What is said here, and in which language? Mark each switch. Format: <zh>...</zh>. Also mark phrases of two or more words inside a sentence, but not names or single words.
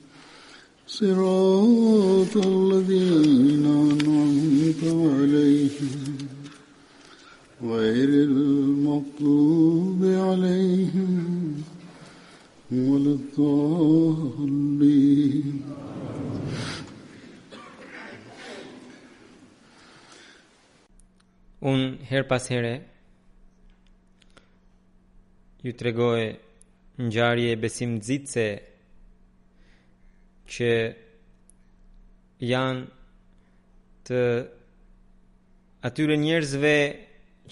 <ar>صراط الذين أنعمت عليهم غير المغضوب عليهم ولا الضالين.</ar> <sq>Unë her pas here ju tregoj ngjarje besimnxitëse që janë të atyre njerëzve që</sq>